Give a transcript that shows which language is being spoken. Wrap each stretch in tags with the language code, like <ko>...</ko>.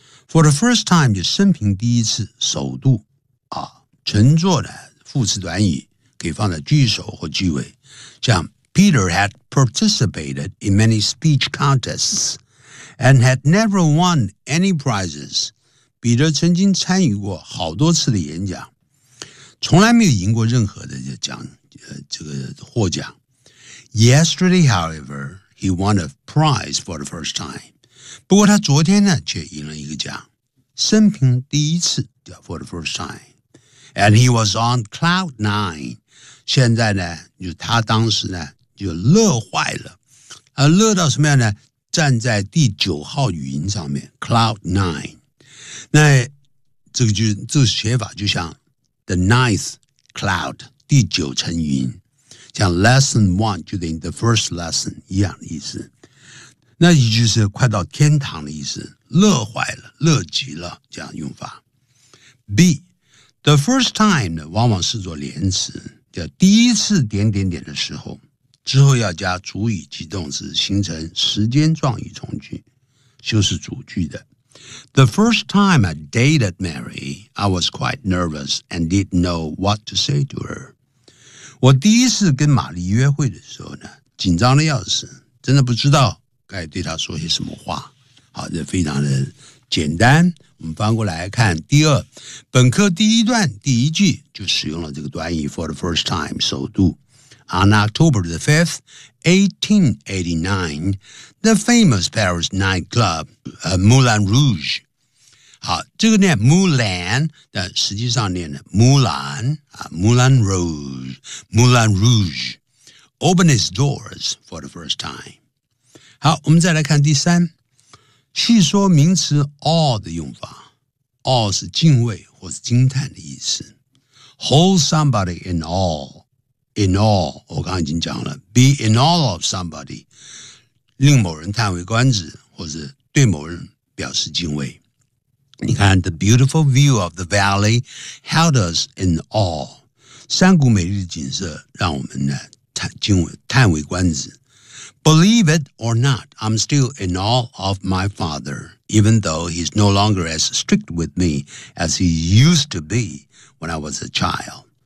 <en>For the first time 就生平第一次，首度啊，乘坐的副词短语可以放在句首或句尾，像 Peter had participated in many speech contests and had never won any prizes.</en> <zh>彼得曾经参与过好多次的演讲，从来没有赢过任何的奖，这个获奖。</zh> <en>Yesterday, however, he won a prize for the first time.</en> <zh>不过他昨天呢，却赢了一个奖，生平第一次 for the first time.</zh> <en>And he was on cloud nine.</en> <zh>现在呢，就他当时呢，就乐坏了，乐到什么样呢？站在第九号云上面 ， cloud nine. 那这个就这个写法就像 the ninth cloud，第九层云。像 lesson one 就等于 the first lesson 一样的意思，那也就是快到天堂的意思，乐坏了，乐极了，这样用法。 B the first time 呢，往往是做连词，叫第一次点点点的时候，之后要加主语及动词，形成时间状语从句，就是主句的。</zh> <en>The first time I dated Mary, I was quite nervous and didn't know what to say to her.</en> <zh>我第一次跟玛丽约会的时候呢，紧张的要死，真的不知道该对她说些什么话。好，这非常的简单。我们翻过来看第二，本课第一段第一句就使用了这个短语 for the first time，首度。</zh> <en>On October the 5th, 1889, the famous Paris nightclub, Moulin Rouge。</en> <zh>好，这个念 Moulin， 但实际上念的 Moulin 啊 ，Moulin Rouge， Moulin Rouge， open its doors for the first time。好，我们再来看第三，细说名词 awe 的用法 ，awe 是敬畏或是惊叹的意思。 Hold somebody in awe，in awe，我刚刚已经讲了 ， be in awe of somebody，令某人叹为观止，或是对某人表示敬畏。</zh> <en>你看 ,the beautiful view of the valley held us in awe.</en> <zh>山谷美丽的景色让我们呢叹为观止。</zh> <en>Believe it or not, I'm still in awe of my father, even though he's no longer as strict with me as he used to be when I was a child.</en>